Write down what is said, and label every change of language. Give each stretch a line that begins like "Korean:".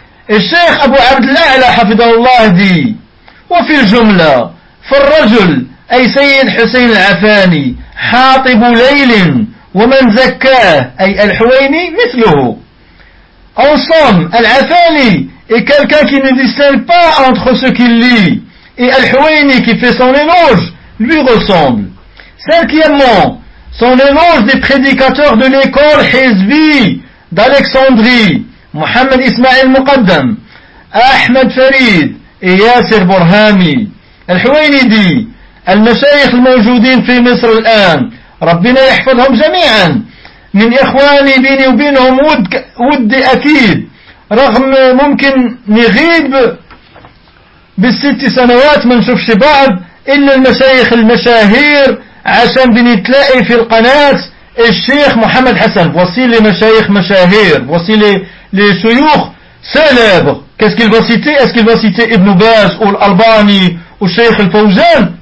French: Et Cheikh Abu Abdullah al-Hafidallah dit,
Arabic: « وفي الجملة فالرجل أي سيد حسين العفاني حاطب ليل ومن زكاه أي الحويني مثله.
French: En somme, العفاني est quelqu'un qui ne distingue pas entre ce qu'il lit et الحويني qui fait son éloge lui ressemble. Cinquièmement, son éloge des prédicateurs de l'école Hizbi d'Alexandrie, Mohamed Ismail Muqaddam, Ahmed Farid, et Yasser Borhami.
Arabic: الحويني dit, المشايخ الموجودين في مصر الآن ربنا يحفظهم جميعا من إخواني بيني وبينهم ودي أكيد رغم ممكن نغيب بالست سنوات ما نشوفش بعض إلا المشايخ المشاهير عشان بنتلاقي في القناة الشيخ محمد حسن وصيل لمشايخ مشاهير وصيل لشيوخ célèbre.
French: Qu'est-ce qu'il va citer? Est-ce qu'il va citer Ibn Baz ou l'Albani ou Cheikh al-Fawzan?